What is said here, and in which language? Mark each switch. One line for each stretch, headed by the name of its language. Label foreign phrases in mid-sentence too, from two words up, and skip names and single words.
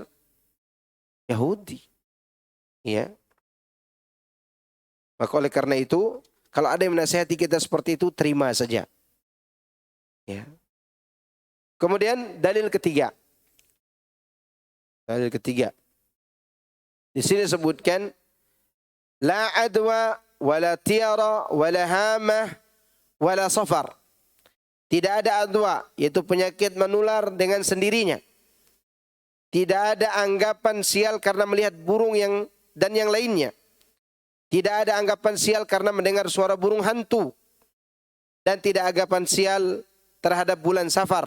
Indonesian: Yahudi. Ya. Maka oleh karena itu, kalau ada yang menasihati kita seperti itu, terima saja. Ya. Kemudian dalil ketiga. Dalil ketiga. Di sini disebutkan
Arabic: لا عدوى ولا طيرة ولا هامة ولا صفر.
Indonesian: Tidak ada adwa, yaitu penyakit menular dengan sendirinya. Tidak ada anggapan sial karena melihat burung dan yang lainnya. Tidak ada anggapan sial karena mendengar suara burung hantu. Dan tidak anggapan sial terhadap bulan Safar.